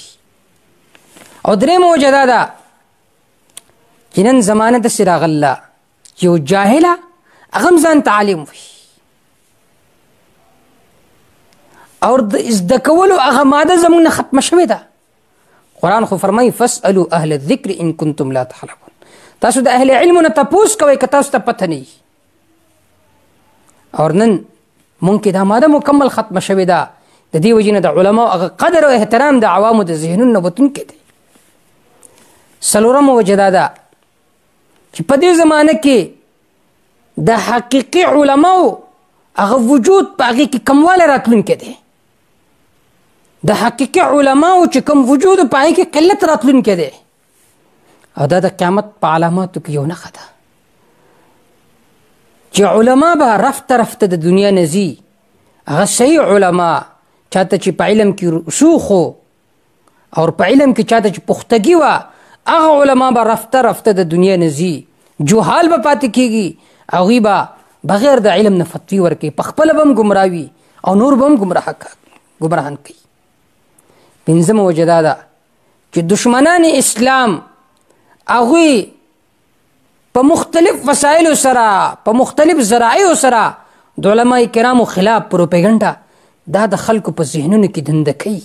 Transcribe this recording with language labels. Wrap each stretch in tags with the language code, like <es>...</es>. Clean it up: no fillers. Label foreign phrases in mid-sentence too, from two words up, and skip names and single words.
<ps>او درېیمه وجه دا ده چې نن زمانه داسې راغله چې یو جاهله هغه هم ځان ته عالم وي او د زده کولو هغه ماده زموږ نه ختمه شوې ده. قرآن خو فرمایي</ps> <ar>فاسألوا اهل الذکر ان کنتم لا تعلمون.</ar> <ps>تاسو د اهل علمو نه تپوس کوئ که تاسو ته پته نه وي. او نن مونږ کې دا ماده مکمل ختمه شوې ده. د دې وجې نه د علماو هغه قدر او احترام د عوامو د ذهنونو نه وتونکی دی. څلورمه وجه دا ده چې په دې زمانه کې د حقیقي علماو هغه وجود په هغې کې کموالی راتلونکی دی. د حقیقي علماو چې کوم وجود په هغې کې قلت راتلونکی دی او دا د قیامت په علاماتو کې یو نښه ده. چې علما به رفته رفته د دنیا نه ځي، هغه صحیح علما چاته چې په علم کې رسوخ او په علم کې چاته چې پختګي وه، هغه علما به رفته رفته د دنیا نه ځي، جهال به پاتې کېږي، هغوی به بغیر د علم نه فتوی ورکوي، په خپله به هم ګمراه وي او نور به هم ګمراهان کوي. پنځمه وجه دا ده چې دشمنان اسلام هغوی په مختلف وسایلو سره، په مختلف ذرایعو سره د علماء کرامو خلاف پروپیګنډه دا د خلکو په ذهنونو کې دنده کوي.</ps>